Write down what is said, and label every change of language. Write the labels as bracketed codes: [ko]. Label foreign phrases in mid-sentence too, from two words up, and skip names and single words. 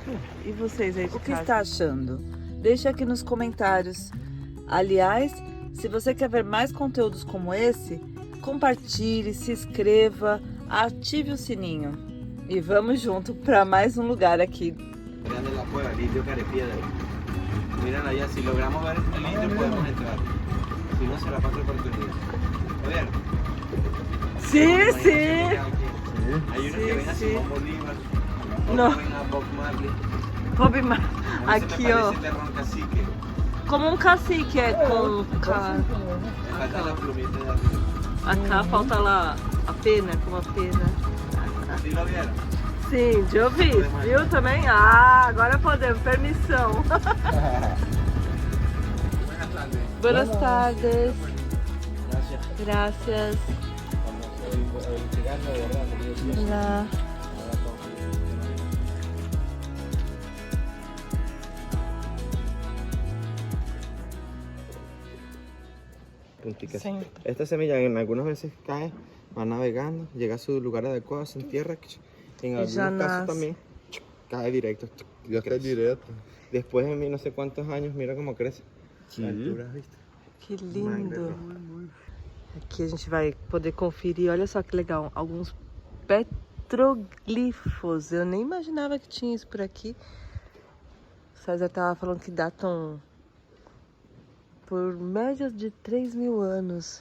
[pt] E vocês aí de O que casa? está achando? Deixa aqui nos comentários. Aliás, se você quer ver mais conteúdos como esse, compartilhe, se inscreva, ative o sininho. E vamos junto para mais um lugar aqui. [es] Grande la cueva, el indio Carepiedra. Miren allá, si logramos ver el indio podemos entrar. Si no, será para otra oportunidad. ¿Oyeron? [pt] Sim, sim. [es] Hay unos Sí, que ven a sí. Simón Bolívar, otros No. ven a Bob Marley. Bob Mar... A mí se [pt] Aqui, [es] me ó. parece Terrón Cacique. [pt] Como um cacique, é com... [es] Me falta la plumita de arriba. Acá falta [pt] lá a pena, com a pena. [es] ¿Sí lo vieron? [pt] Sim, de ouvir. Viu também? Ah, agora podemos. Permissão. [es] Buenas tardes. Buenas tardes. Gracias. Gracias. El cigarro de verdad. [pt] Olá. [es] Punticas. [pt] Sempre. [es] Esta semilla en algunas veces cae, va navegando, llega a su lugar adecuado, se entierra. En algunos ya casos nace. también cae directo. Dios [pt] Cai direto. [es] Después de mí no sé cuántos años, mira cómo crece. Sí. La altura, ¿viste? [pt] Que lindo. Aqui a gente vai poder conferir, olha só que legal, alguns petroglifos. Eu nem imaginava que tinha isso por aqui. O César tava falando que datam por média de 3.000 anos.